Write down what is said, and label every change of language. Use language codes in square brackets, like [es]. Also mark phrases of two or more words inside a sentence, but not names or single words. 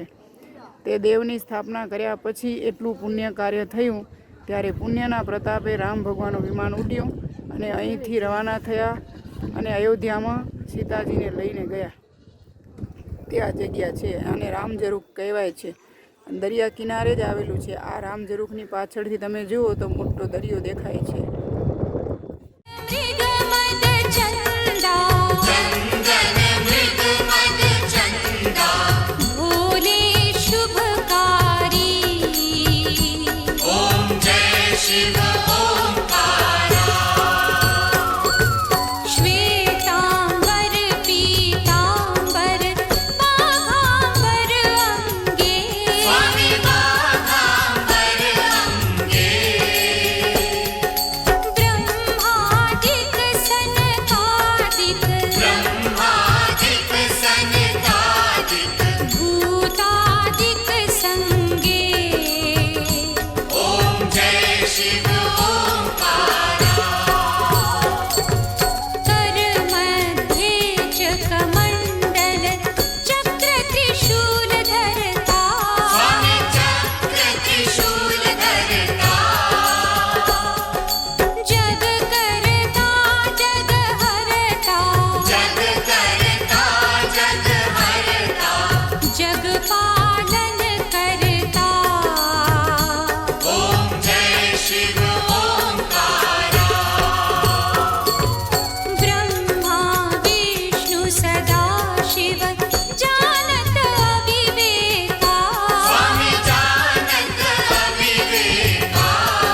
[gu] તે દેવની સ્થાપના કર્યા પછી એટલું પુણ્ય કાર્ય થયું ત્યારે પુણ્યના પ્રતાપે રામ ભગવાનનું વિમાન ઉડ્યું અને અહીંથી રવાના થયા અને અયોધ્યામાં સીતાજીને લઈને ગયા. તે આ જગ્યા છે અને રામઝરૂખ કહેવાય છે. દરિયા કિનારે જ આવેલું છે. આ રામઝરૂખની પાછળથી તમે જુઓ તો મોટો દરિયો દેખાય છે. [hi] मृगमद चंदा चंदन मृगमद चंदा भोले शुभकारी ओम जय शिव ओंकारा श्वेतांबर पीतांबर बाघांबर अंगे स्वामी बाघांबर अंगे ब्रह्मादिक सनकादिक भूतादिक संगे ओम जय शिव कर मध्ये चकमंडल चक्र त्रिशूल धरता स्वामी चक्र त्रिशूल धरता जग करता जग हरता जग करता जग हरता जग पालन करता ओम जय शिव ओंकारा ब्रह्मा विष्णु सदा शिव जानत अविवेका स्वामी जानत अविवेका